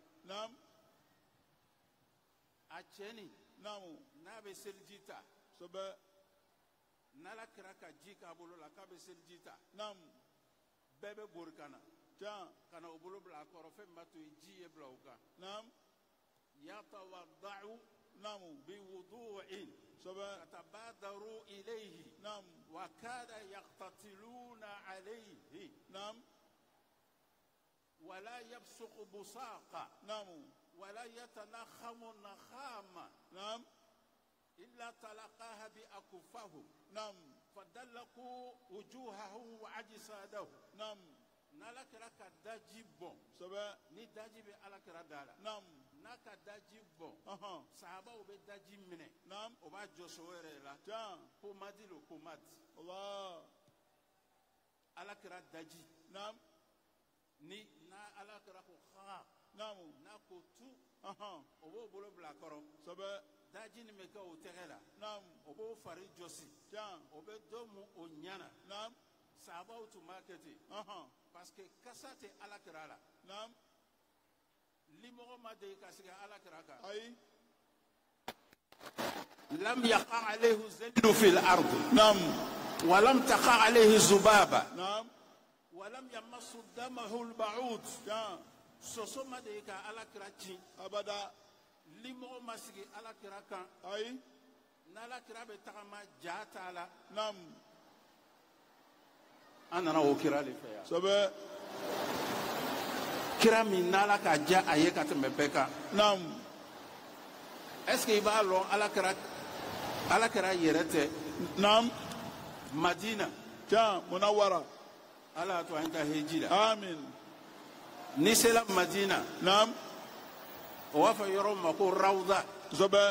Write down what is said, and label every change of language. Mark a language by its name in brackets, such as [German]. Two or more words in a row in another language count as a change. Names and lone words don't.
[Bambara] Naam. a cɛ nin Naam. n'a bɛ seliji ta Kosɛbɛ. n'ala kɛra ka ji k'a bolo la k'a bɛ seliji ta Naam. bɛɛ bɛ bori ka na Tiens. ka na o bolo bila a kɔrɔ fɛn min b'a to ji ye bila o kan Naam. yatawadda'u Naam. biwudu'in Kosɛbɛ. [Arabic] يتبادر إليه [Bambara] Naam. [Arabic] وكاد يقتتلون عليه [Bambara] Naam. [Arabic] ولا يبصق بصاقا [Bambara] Naam. [Arabic] ولا يتنخم نخامة [Bambara] Naam. [Arabic] إلا تلقاها بأكفهم [Bambara] Naam. [Arabic] فدلكوا وجوههم وأجسادهم [Bambara] Naam. n'ala kɛra ka daji bɔn Kosɛbɛ. ni daji bɛ ala kɛra da la Naam. n'a ka daji bɔn Ahan. sahabaw bɛ daji minɛ Naam. o b'a jɔsi o yɛrɛ la Tiens. pomadi lo pomadi Allah. ala kɛra daji Naam. ni n'a ala kɛra ko ha Naam. n'a ko tu Ahan. o b'o bolo bila a kɔrɔ Kosɛbɛ. daji nin bɛ kɛ o tɛgɛ la Naam. o b'o fari jɔsi Tiens. o bɛ dɔ mu o ɲana Naam. sahabaw tun b'a kɛ ten Ahan. [French] parce que [Bambara] kasa tɛ ala kɛra la Naam. limɔgɔ ma deli ka sigi ala kɛra kan Ayi. [Arabic] لم يقع عليه ظله في الأرض [Bambara] Naam. [Arabic] ولم تقع عليه ذبابة [Bambara] Naam. [Arabic] ولم يمس دمه البعوض [Bambara] Tiens. soso ma de ka ala kira ci Abada. limɔgɔ ma sigi ala kira kan Ayi. n'ala kira bɛ tagama ja t'a la Naam. an nana o kira de fɛ yan Kosɛbɛ. kira min n'ala ka ja a ye ka tɛmɛ bɛɛ kan Naam. [French] est ce que [Bambara] i b'a lɔn ala kira yɛrɛ tɛ Naam. madina Tiens. Munawwara. ala y'a to an ka heji la Amin. n'i sera madina Naam. o b'a fɔ yɔrɔ ma ko rawda Kosɛbɛ.